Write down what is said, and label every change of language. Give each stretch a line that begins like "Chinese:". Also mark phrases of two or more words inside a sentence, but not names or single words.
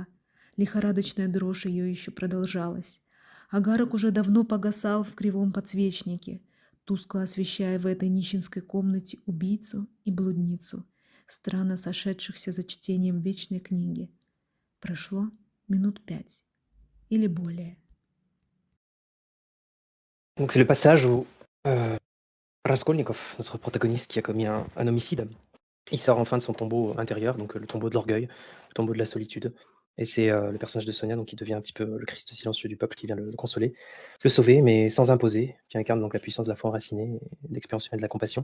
Russian: Лихорадочная дрожь ее еще продолжалась. Огарок уже давно погасал в кривом подсвечнике, тускло освещая в этой нищенской комнате убийцу и блудницу, странно сошедшихся за чтением вечной книги. Прошло минут 5 или более.
French: Donc c'est le passage où Raskolnikov, notre protagoniste qui a commis un homicide, il sort enfin de son tombeau intérieur, donc le tombeau de l'orgueil, le tombeau de la solitude. Et c'est le personnage de Sonia, donc qui devient un petit peu le Christ silencieux du peuple, qui vient le consoler, le sauver, mais sans imposer, qui incarne donc la puissance de la foi enracinée, et de l'expérience humaine de la compassion.